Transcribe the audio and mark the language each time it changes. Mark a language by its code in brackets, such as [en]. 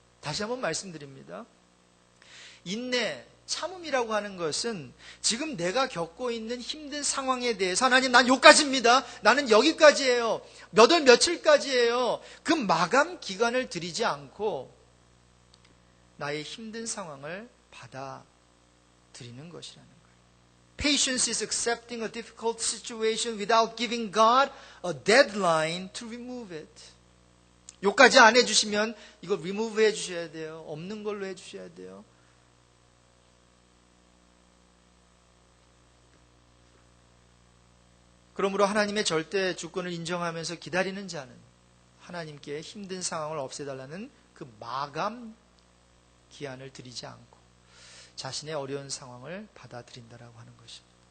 [ko] 다시 한번 말씀드립니다. 인내, 참음이라고 하는 것은 지금 내가 겪고 있는 힘든 상황에 대해서 하나님, 난 여기까지입니다. 나는 여기까지예요. 몇 월 며칠까지예요. 그 마감 기간을 드리지 않고 나의 힘든 상황을 받아들이는 것이라는 거예요. [en] Patience is accepting a difficult situation without giving God a deadline to remove it. [ko] 여기까지 안 해주시면 이거 remove 해주셔야 돼요. 없는 걸로 해주셔야 돼요. 그러므로 하나님의 절대 주권을 인정하면서 기다리는 자는 하나님께 힘든 상황을 없애달라는 그 마감 기한을 드리지 않고 자신의 어려운 상황을 받아들인다라고 하는 것입니다.